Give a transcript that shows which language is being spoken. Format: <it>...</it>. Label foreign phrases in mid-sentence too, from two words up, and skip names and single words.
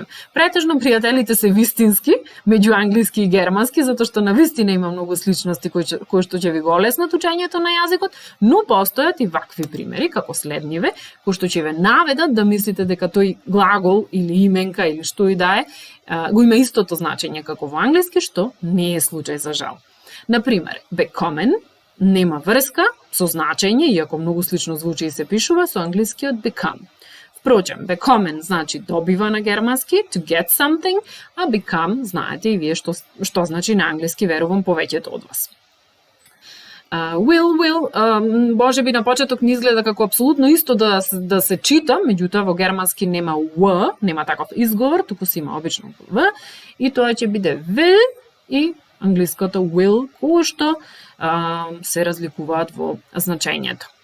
<mk>Претежно пријателите се вистински меѓу англиски и германски, затоа што на вистина има многу сличности кои што ќе ви го олеснат учењето на јазикот, но постојат и вакви примери како следниве, кои што ќе ве наведат да мислите дека тој глагол или именка или што и да е, го има истото значење како во англиски, што не е случај за жал. Например, bekommen нема врска со значење, иако многу слично звучи и се пишува со англискиот become. Впрочем, bekommen значи добива на германски,</mk> <en>to get something,</en> <mk>а become знаете и вие што значи на англиски, верувам повеќето од вас. Will, може би на почеток не изгледа како апсолутно исто да се чита, меѓутоа во германски нема w, нема таков изговор, туку си има обично v, и тоа ќе биде will и англиското will, кој што се разликуваат во значењето.</mk>